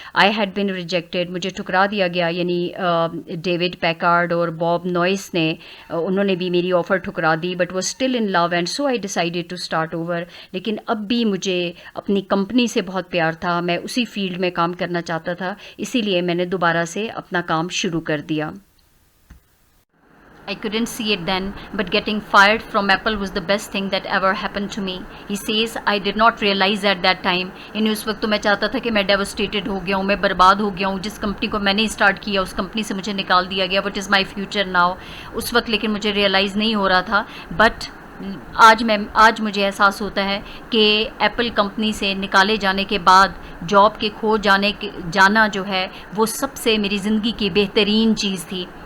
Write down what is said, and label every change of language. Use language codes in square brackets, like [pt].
[hi] I had been rejected, मुझे ठुकरा दिया गया. यानी डेविड पैकार्ड और बॉब नॉइस ने उन्होंने भी मेरी ऑफ़र ठुकरा दी. बट वो still in love and so I decided to start over. लेकिन अब भी मुझे अपनी कंपनी से बहुत प्यार था, मैं उसी फील्ड में काम करना चाहता था, इसीलिए मैंने दोबारा से अपना काम शुरू कर दिया. [en] I couldn't see it then, but getting fired from Apple was the best thing that ever happened to me. He says, I did not realize at that time. [hi] यानी उस वक्त तो मैं चाहता था कि मैं devastated हो गया हूँ, मैं बर्बाद हो गया हूँ. जिस कंपनी को मैंने स्टार्ट किया उस कंपनी से मुझे निकाल दिया गया. [en] What is my future now? [hi] उस वक्त लेकिन मुझे रियलाइज़ नहीं हो रहा था. बट आज मुझे एहसास होता है कि एप्पल कंपनी से निकाले जाने के बाद जॉब के खो जाना जो है वो सबसे मेरी ज़िंदगी की बेहतरीन चीज़ थी.